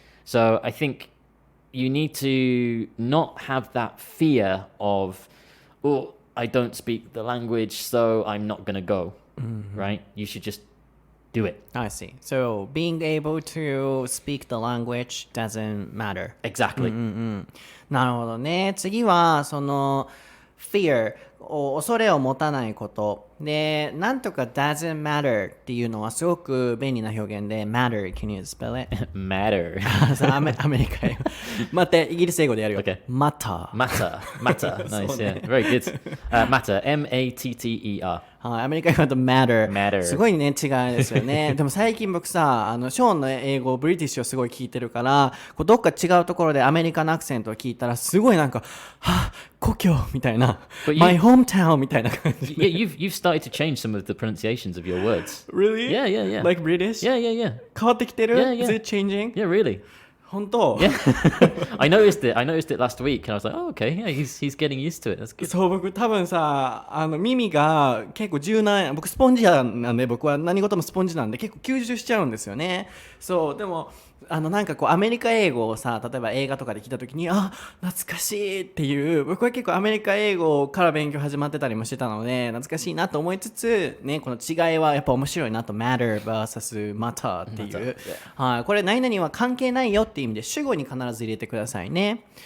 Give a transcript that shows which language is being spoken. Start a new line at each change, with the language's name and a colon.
English: So I think you need to not have that fear of, I don't speak the language, so I'm not going to go. right? You should just do it. I see. So being able to speak the language doesn't matter. Exactly.
Japanese: なるほどね。次はその fear 恐れを持たないことで、なんとか doesn't matter っていうのはすごく便利な表現で matter.
English: Can you spell it? Matter.
Japanese: アメリカ英語。待って、イギリス英語でやるよ。
English: Okay. matter. Matter. Nice. Yeah. Very good. Matter. M-A-T-T-E-R.
Japanese: はい、アメリカ英語だと matter.
English: Matter.
Japanese: すごいね、違いですよね。でも最近僕さ、ショーンの英語、ブリティッシュをすごい聞いてるから、こうどっか違うところでアメリカのアクセントを聞いたら、すごいなんか、はぁ、故郷みたいな、
English: my hometown
Japanese: みたいな感じで。
English: Yeah, you've started to change some of the pronunciations of your words. Really? Yeah. Like British? Yeah.
Japanese: 変わってきてる？
English: Yeah. Is it changing? Yeah, really.
Japanese: 本当？
English: Yeah. I noticed it last week, and I was like, oh, okay, yeah, he's getting used to it. That's good.
Japanese: そう、僕多分さ、耳が結構柔軟、僕スポンジなんで、僕は何事もスポンジなんで結構吸収しちゃうんですよね。そう、でもなんかこうアメリカ英語をさ、例えば映画とかで聞いた時に、あ、懐かしいっていう、僕は結構アメリカ英語から勉強始まってたりもしてたので、懐かしいなと思いつつ、ね、この違いはやっぱ面白いなと、matter vs matter っていう、はい、これ何々は関係ないよっていう意味で主語に必ず入れてくださいね。